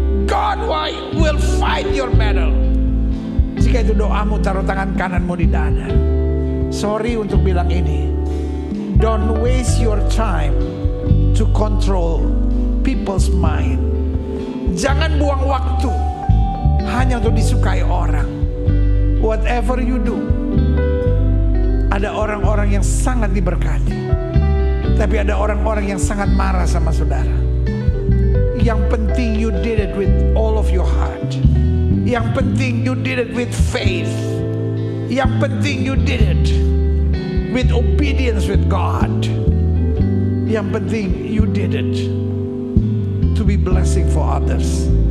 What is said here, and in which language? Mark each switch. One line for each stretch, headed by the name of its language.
English: God will fight your battle.
Indonesian: Jika itu doamu, taruh tangan kananmu di dada.
English: Sorry
Indonesian: untuk bilang ini.
English: Don't waste your time to control people's mind.
Indonesian: Jangan buang waktu hanya untuk disukai orang.
English: Whatever you do,
Indonesian: ada orang-orang yang sangat diberkati, tapi ada orang-orang yang sangat marah sama saudara. Yang penting
English: you did it with all of your heart. Yang penting you did it with faith.
Indonesian: Yang penting
English: you did it with obedience with God.
Indonesian: Yang penting
English: you did it to be blessing for others.